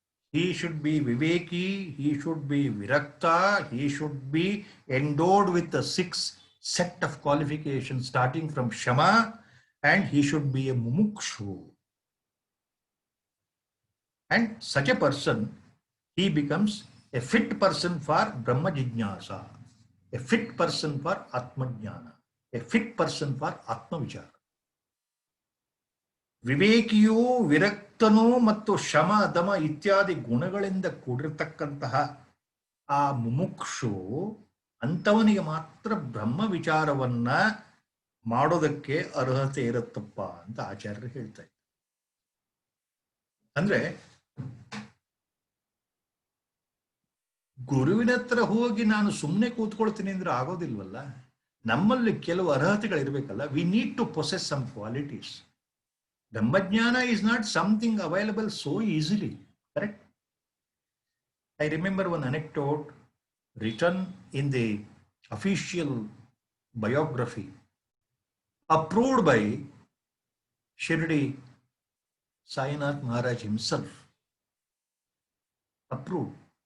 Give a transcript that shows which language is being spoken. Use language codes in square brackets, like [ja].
[en] He should be viveki, he should be virakta, he should be endowed with the 6 set of qualifications starting from Shama, and he should be a mumukshu. And such a person, he becomes a fit person for Brahma Jijnasa, a fit person for Atma Jnana, a fit person for Atma Vichara. [kn] ವಿವೇಕಿಯೂ ವಿರಕ್ತನೂ ಮತ್ತು ಶಮ ದಮ ಇತ್ಯಾದಿ ಗುಣಗಳಿಂದ ಕೂಡಿರ್ತಕ್ಕಂತಹ ಆ ಮುಮುಕ್ಷು ಅಂಥವನಿಗೆ ಮಾತ್ರ ಬ್ರಹ್ಮ ವಿಚಾರವನ್ನ ಮಾಡೋದಕ್ಕೆ ಅರ್ಹತೆ ಇರುತ್ತಪ್ಪ ಅಂತ ಆಚಾರ್ಯರು ಹೇಳ್ತಾ ಇದ್ದಾರೆ. ಅಂದ್ರೆ ಗುರುವಿನ ಹತ್ರ ಹೋಗಿ ನಾನು ಸುಮ್ಮನೆ ಕೂತ್ಕೊಳ್ತೀನಿ ಅಂದ್ರೆ ಆಗೋದಿಲ್ವಲ್ಲ. ನಮ್ಮಲ್ಲಿ ಕೆಲವು ಅರ್ಹತೆಗಳಿರ್ಬೇಕಲ್ಲ. [en] We need to possess some qualities. Brahmajnana is not something available so easily, correct? I remember one anecdote written in the official biography approved by Shirdi Sainath Maharaj himself. Approved.